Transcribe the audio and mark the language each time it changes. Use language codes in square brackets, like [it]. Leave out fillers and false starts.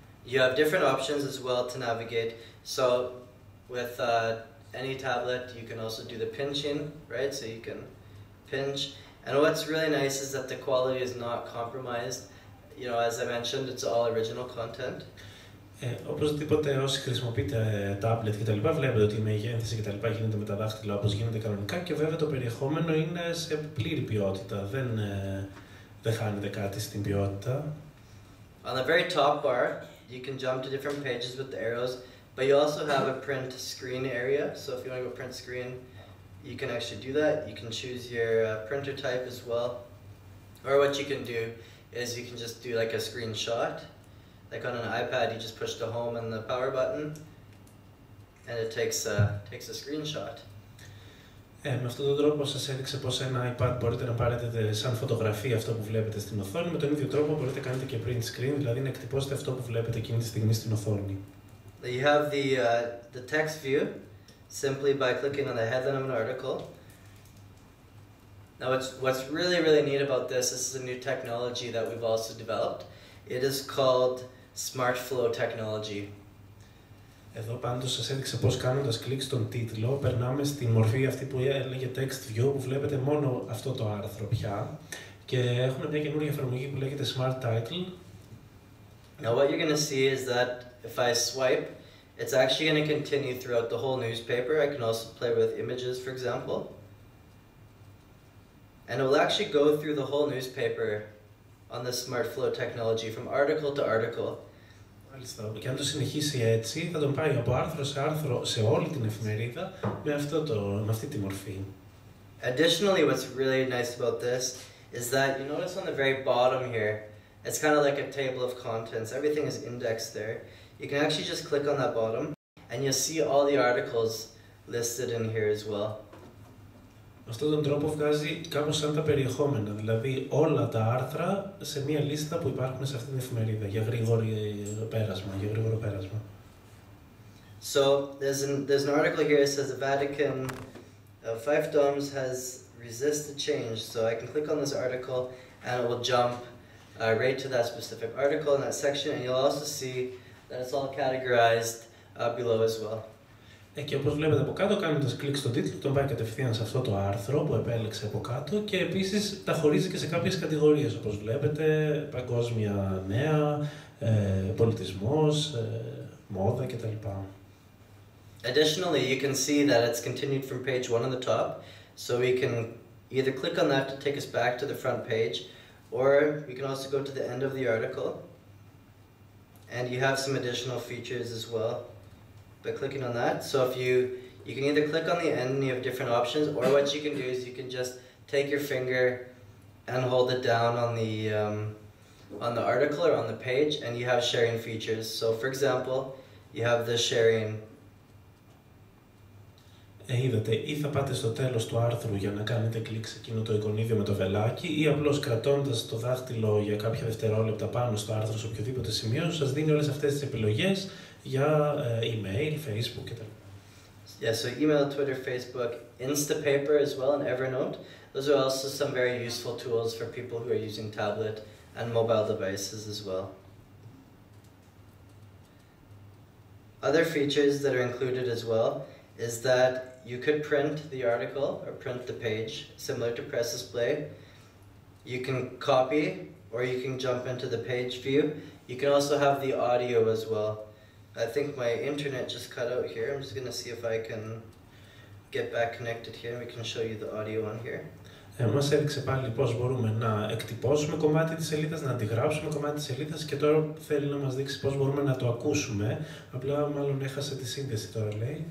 [en] You have different options as well to navigate. So with any tablet, you can also do the pinching, right? So you can pinch. And what's really nice is that the quality is not compromised. You know, as I mentioned, it's all original content. [el] Οπωσδήποτε όσοι χρησιμοποιείτε tablet και τα λοιπά, βλέπετε ότι η μεγένθηση και τα λοιπά γίνεται με τα δάχτυλα όπως γίνεται κανονικά και βέβαια το περιεχόμενο είναι σε πλήρη ποιότητα, δεν χάνεται κάτι στην ποιότητα. [en] On the very top bar, you can jump to different pages with the arrows, but you also have a print screen area. So if you want to go print screen, you can actually do that. You can choose your printer type as well. Or what you can do is you can just do like a screenshot. Like on an iPad, you just push the home and the power button, and it takes a screenshot. [el] Με αυτόν τον τρόπο σας έδειξε πως ένα iPad μπορείτε να πάρετε σαν φωτογραφία αυτό που βλέπετε στην οθόνη. Με τον ίδιο τρόπο μπορείτε να κάνετε και print screen, δηλαδή να εκτυπώσετε αυτό που βλέπετε εκείνη τη στιγμή στην οθόνη. [en] You have the text view simply by clicking on the headline of an article. Now what's really neat about this is a new technology that we've also developed. It is called Smart Flow technology. [el] Εδώ πάντως σας έδειξε πως κάνοντας κλικ στον τίτλο περνάμε στη μορφή αυτή που έλεγε text view, που βλέπετε μόνο αυτό το άρθρο πια, και έχουν μια καινούργια εφαρμογή που λέγεται Smart Title. [en] Now what you're going to see is that if I swipe, it's actually going to continue throughout the whole newspaper. I can also play with images, for example. And it will actually go through the whole newspaper on the Smart Flow technology from article to article. [el] Και αν το συνεχίσει έτσι, θα τον πάει από άρθρο σε άρθρο σε όλη την εφημερίδα με αυτή τη μορφή. [en] Additionally, what's really nice about this is that you notice on the very bottom here, it's kind of like a table of contents. Everything is indexed there. You can actually just click on that bottom, and you'll see all the articles listed in here as well. [el] Με αυτόν τον τρόπο βγάζει κάπως σαν τα περιεχόμενα, δηλαδή όλα τα άρθρα σε μία λίστα που υπάρχουν σε αυτή την εφημερίδα για γρήγορο πέρασμα. [en] So there's an article here that says the Vatican fiefdoms has resisted change. So I can click on this article and it will jump right to that specific article in that section, and you'll also see that it's all categorized below as well. [el] Και όπως βλέπετε από κάτω, κάνοντας κλικ στον τίτλο, τον πάει κατευθείαν σε αυτό το άρθρο που επέλεξε από κάτω και επίσης τα χωρίζει και σε κάποιες κατηγορίες, όπως βλέπετε, παγκόσμια νέα, πολιτισμός, μόδα κτλ. [en] Additionally, you can see that it's continued from page 1 on the top, so we can either click on that to take us back to the front page, or we can also go to the end of the article, and you have some additional features as well by clicking on that. So if you can either click on the end and you have different options, or what you can do is you can just take your finger and hold it down on the article or on the page, and you have sharing features. So for example, you have the sharing. [el] Είδατε, ή θα πάτε στο τέλος του άρθρου για να κάνετε κλικ σε εκείνο το εικονίδιο με το βελάκι, ή απλώς κρατώντας το δάχτυλο για κάποια δευτερόλεπτα πάνω στο άρθρο σε οποιοδήποτε σημείο, σας δίνει όλες αυτές τις επιλογές για email, Facebook κτλ. [en] Yeah, so email, Twitter, Facebook, Instapaper as well, and Evernote. Those are also some very useful tools for people who are using tablet and mobile devices as well. Other features that are included as well is that you could print the article or print the page, similar to PressDisplay. You can copy, or you can jump into the page view. You can also have the audio as well. I think my internet just cut out here. I'm just going to see if I can get back connected here, and we can show you the audio on here. [el] Μας έδειξε πάλι πώς μπορούμε να εκτυπώσουμε κομμάτι της σελίδας, να αντιγράψουμε κομμάτι της σελίδας, και τώρα θέλει να μας δείξει πώς μπορούμε να το ακούσουμε. Απλά μάλλον έχασε τη σύνδεση τώρα, λέει.